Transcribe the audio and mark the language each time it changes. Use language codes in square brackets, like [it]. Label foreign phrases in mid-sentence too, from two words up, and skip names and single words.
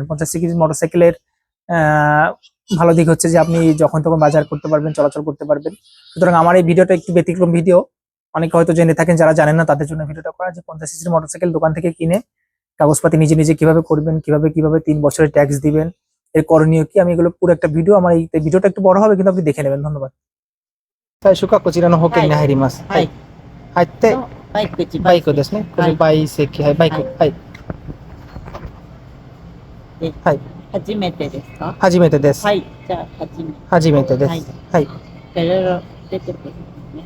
[bn] 50 সিসির মোটরসাইকেলের ভালো দিক হচ্ছে যে আপনি যখন তখন বাজার করতে পারবেন, চলাচল করতে পারবেন। সুতরাং আমার এই ভিডিওটা একটু ব্যতিক্রম ভিডিও, অনেকে হয়তো জেনে থাকেন, যারা জানেন না তাদের জন্য ভিডিওটা করা, যে 50 সিসির মোটরসাইকেল দোকান থেকে কিনে কাগজপাতি নিজে নিজে কিভাবে করবেন, কিভাবে কিভাবে 3 বছরের ট্যাক্স দিবেন, এর করণীয় কি, আমি এগুলো পুরো একটা ভিডিও, আমার এই ভিডিওটা একটু বড় হবে কিন্তু আপনি দেখে নেবেন। ধন্যবাদ। [ja] 最初かこちらの保険に入ります。はい。入って、バイクですね。これバイ席、はい、バイク、はい。で、はい。初めてですか？初めてです。はい、じゃあ初めてです。はい。はい。いろいろ出てくるんですね。